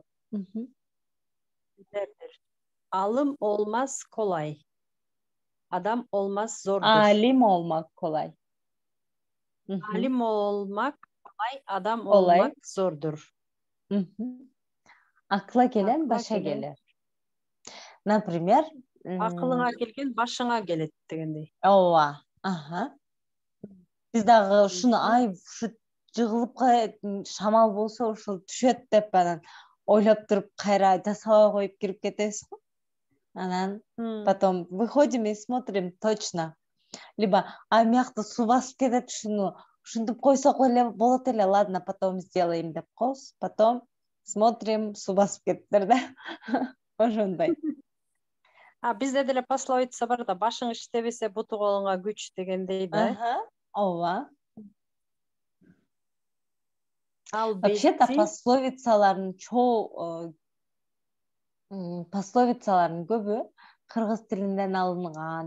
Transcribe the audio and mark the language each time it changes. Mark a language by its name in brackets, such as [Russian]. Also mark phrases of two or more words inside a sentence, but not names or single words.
[Turkish] Beterdir. Alım olmaz kolay. Adam olmaz zordur. Alim olmak kolay. Alim olmak kolay, adam olmak zordur. Akla gelen başa gelir. [Kyrgyz] Например, акылыңа келген башыңа келет дегендей. Ооба. Биз дагы ушуну ушу жыгылып шамал болсо ушул түшөт деп анан ойлоп туруп кайра жасабай коюп кирип кетебиз го. [Russian] Анан потом выходим и смотрим точно. [Kyrgyz] Либо мыякта суу басып кетет, ушинтип койсок эле болот эле, [Russian] ладно, потом сделаем [Kyrgyz] деп коебуз. [Russian] Потом смотрим, [Kyrgyz] суу басып кеттир да. Ошондой. Бизде деле пословица бар да, башың иштебесе буту колуңа күч дегендей да. Ооба. Вообще-то пословицалардын көбү кыргыз тилинден алынган.